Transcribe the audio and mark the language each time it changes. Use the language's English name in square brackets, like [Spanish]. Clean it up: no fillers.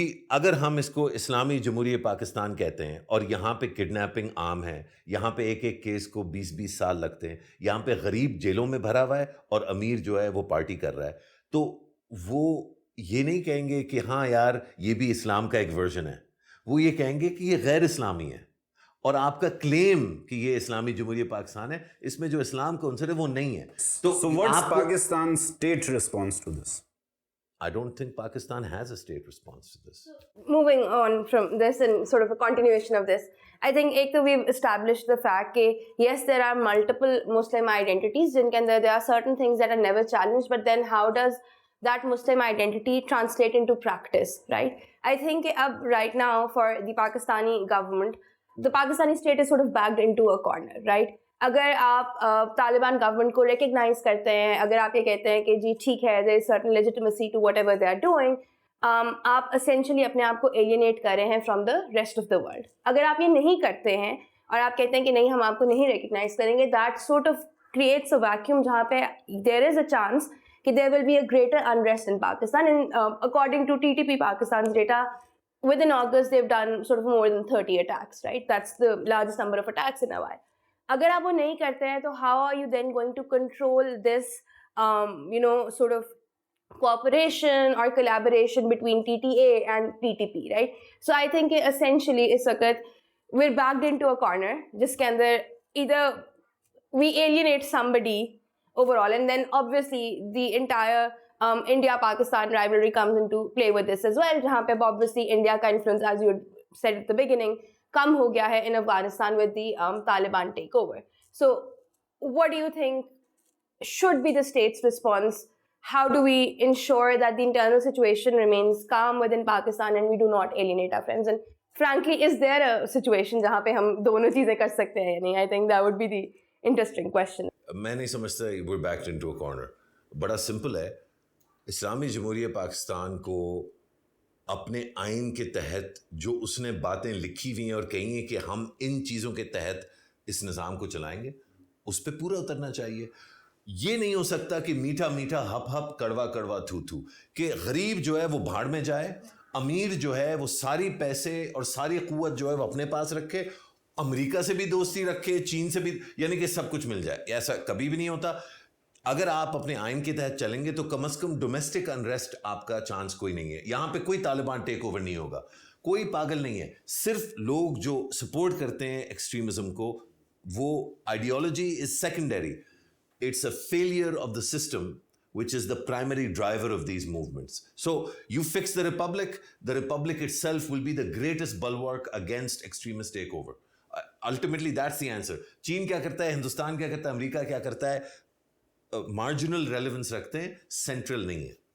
[Urdu] اگر ہم اس کو اسلامی جمہوریہ پاکستان کہتے ہیں اور یہاں پہ کڈنیپنگ عام ہے, یہاں پہ ایک کیس کو 20 سال لگتے ہیں, یہاں پہ غریب جیلوں میں بھرا ہوا ہے اور امیر جو ہے وہ پارٹی کر رہا ہے, تو وہ یہ نہیں کہیں گے کہ ہاں یار یہ بھی اسلام کا ایک ورژن ہے, وہ یہ کہیں گے کہ یہ غیر اسلامی ہے. اور آپ کا کلیم کہ یہ اسلامی جمہوریہ پاکستان ہے, اس میں جو اسلام کا عنصر ہے وہ نہیں ہے. [English] So what's Pakistan's state response to this? I don't think Pakistan has a state response to this. Moving on from this and sort of a continuation of this, I think [Urdu] ek to [English] we've established the fact that yes, there are multiple Muslim identities in Kenya. There are certain things that are never challenged, but then how does that Muslim identity translate into practice, right? I think right now for the Pakistani government, the Pakistani state is sort of backed into a corner, right? [Urdu] اگر آپ Taliban government کو recognise کرتے ہیں, اگر آپ یہ کہتے ہیں کہ جی ٹھیک ہے [English] there is certain legitimacy to whatever they are doing, [Urdu] آپ اسینشلی اپنے آپ کو ایلینیٹ کر رہے ہیں [English] From the rest of the world. [Urdu] اگر آپ یہ نہیں کرتے ہیں اور آپ کہتے ہیں کہ نہیں ہم آپ کو نہیں ریکگنائز کریں گے, [English] That sort of creates a vacuum جہاں پہ there is a chance کہ there will be a greater unrest in Pakistan. And according to TTP Pakistan's data, within August they've done sort of more than 30 attacks, right? That's the largest number of attacks in a while. [Urdu] اگر آپ وہ نہیں کرتے ہیں تو [English] how are you then going to control this sort of cooperation or collaboration between TTA and TTP, right? So I think essentially [Urdu] اس وقت [English] we're backed into a corner [Urdu] جس کے اندر [English] either we alienate somebody overall, and then obviously the entire India-Pakistan rivalry comes into play with this as well, [Urdu] جہاں پہ [English] obviously India کا influence, as you said at the beginning, [Urdu] کم ہو گیا ہے [English] in Afghanistan with the Taliban takeover. So what do you think should be the state's response? How do we ensure that the internal situation remains calm within Pakistan and we do not alienate our friends? And frankly, is there a situation [Urdu] جہاں پہ ہم دونوں چیزیں کر سکتے ہیں یا نہیں? [English] I think that would be the interesting question. [Urdu] میں نہیں سمجھتا [English] we're backed into a corner. [Urdu] بڑا سمپل ہے. اسلامی جمہوریہ پاکستان کو اپنے آئین کے تحت جو اس نے باتیں لکھی ہوئی ہیں اور کہی ہیں کہ ہم ان چیزوں کے تحت اس نظام کو چلائیں گے, اس پہ پورا اترنا چاہیے. یہ نہیں ہو سکتا کہ میٹھا میٹھا ہپ ہپ کڑوا کڑوا تھو تھو، کہ غریب جو ہے وہ بھاڑ میں جائے، امیر جو ہے وہ ساری پیسے اور ساری قوت جو ہے وہ اپنے پاس رکھے، امریکہ سے بھی دوستی رکھے، چین سے بھی، یعنی کہ سب کچھ مل جائے. ایسا کبھی بھی نہیں ہوتا. اگر آپ اپنے آئین کے تحت چلیں گے تو کم از کم ڈومیسٹک انریسٹ آپ کا چانس کوئی نہیں ہے. یہاں پہ کوئی طالبان ٹیک اوور نہیں ہوگا، کوئی پاگل نہیں ہے. صرف لوگ جو سپورٹ کرتے ہیں ایکسٹریمزم کو، وہ [English] Ideology is secondary. It's a failure of the system, which is the primary driver of these movements. So you fix the republic itself will be the greatest bulwark against extremist takeover. Ultimately, that's the answer. [Urdu] چین کیا کرتا ہے، ہندوستان کیا کرتا ہے، امریکہ کیا کرتا ہے، marginal relevance رکھتے ہیں، سینٹرل نہیں ہے.